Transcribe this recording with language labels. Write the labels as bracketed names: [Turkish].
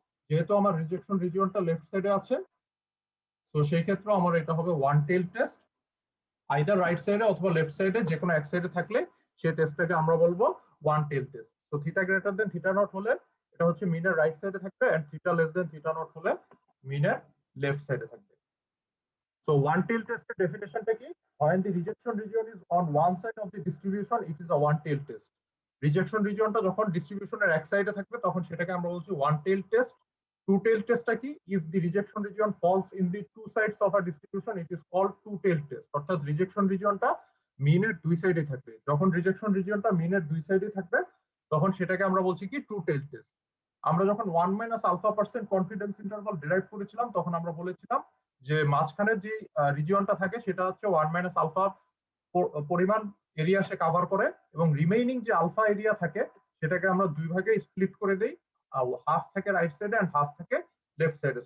[Bangla] যেহেতু আমার rejection রিজিয়নটা left সাইডে আছে, তো সেই ক্ষেত্রে আমার এটা হবে ওয়ান টেল টেস্ট। আইদার রাইট সাইডে অথবা লেফট সাইডে যে কোনো এক সাইডে থাকলে সেই টেস্টটাকে আমরা বলবো ওয়ান টেল টেস্ট। তো theta greater than theta not হলে এটা হচ্ছে মিনের রাইট সাইডে থাকবে, and theta less than theta not হলে মিনের লেফট সাইডে থাকবে। So one tail test definition টা কি? [English] When the rejection region is on one side of the distribution, it is a one tail test. [Bangla] Rejection region টা যখন ডিস্ট্রিবিউশনের এক সাইডে থাকবে তখন সেটাকে আমরা বলছি one tail test. Two tail test টা কি? [English] If the rejection region falls in the two sides of a distribution, it is called two tail test. [Bangla] অর্থাৎ রিজেকশন রিজিয়নটা মিনের দুই সাইডে থাকবে। যখন রিজেকশন রিজিয়নটা মিনের দুই সাইডে থাকবে তখন সেটাকে আমরা বলছি কি? To tell test. আমরা যখন 1 - কনফিডেন্স ইন্টারভাল ডিরাইভ করেছিলাম তখন আমরা বলেছিলাম যে মাঝখানের যে রিজিয়নটা থাকে সেটা হচ্ছে 1 - আলফা পরিমাণ এরিয়া সে কভার করে, এবং রিমেইনিং যে আলফা এরিয়া থাকে সেটাকে আমরা দুই ভাগে স্প্লিট করে দেই, হাফ থাকে রাইট সাইডে এন্ড হাফ থাকে লেফট সাইডে।